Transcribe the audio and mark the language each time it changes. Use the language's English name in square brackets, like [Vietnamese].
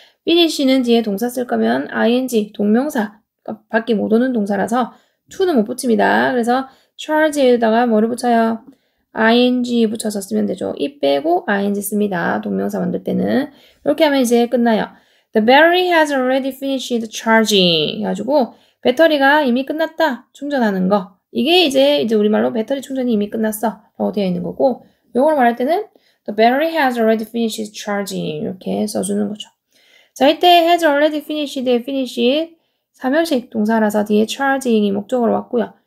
[Korean] finish는 뒤에 동사 쓸 거면 ing 동명사 밖에 못 오는 동사라서 to는 못 붙입니다. 그래서 charge에다가 뭐를 붙여요? ing 붙여서 쓰면 되죠. 이 빼고 ing 씁니다. 동명사 만들 때는. 이렇게 하면 이제 끝나요. [English] The battery has already finished charging [Korean] 해가지고 배터리가 이미 끝났다. 충전하는 거. 이게 이제 우리말로 배터리 충전이 이미 끝났어 라고 되어 있는 거고 요걸 말할 때는 [English] The battery has already finished charging [Korean] 이렇게 써주는 거죠. 자, 이때 has already finished의 finish 3형식 동사라서 뒤에 charging이 목적어로 왔고요.